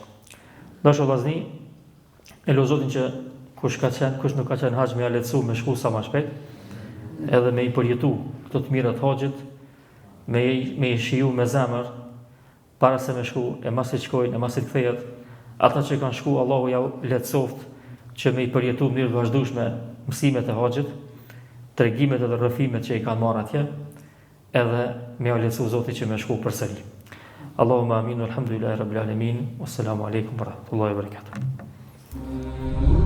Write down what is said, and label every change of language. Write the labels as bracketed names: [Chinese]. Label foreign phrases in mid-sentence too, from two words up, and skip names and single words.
[Albanian] Dashur vllazni, e lutem Zotin që kush nuk ka qenë haxh me ia lehtësu me shku sa më shpejt, edhe me i përjetu këto të mira të haxhit, me i shiju me zemër para se me shku, e masi të shkojnë, e masi të kthehet, ata që kanë shku, Allahu ja lehtësoft që me i përjetu në mënyrë të vazhdueshme mësimet e haxhit, tregimet edhe rrëfimet që i kanë marrë atje, edhe me ia lehtësu Zoti që me shku përsëri. [Arabic] اللهم آمين، الحمد لله رب العالمين، والسلام عليكم ورحمة الله وبركاته.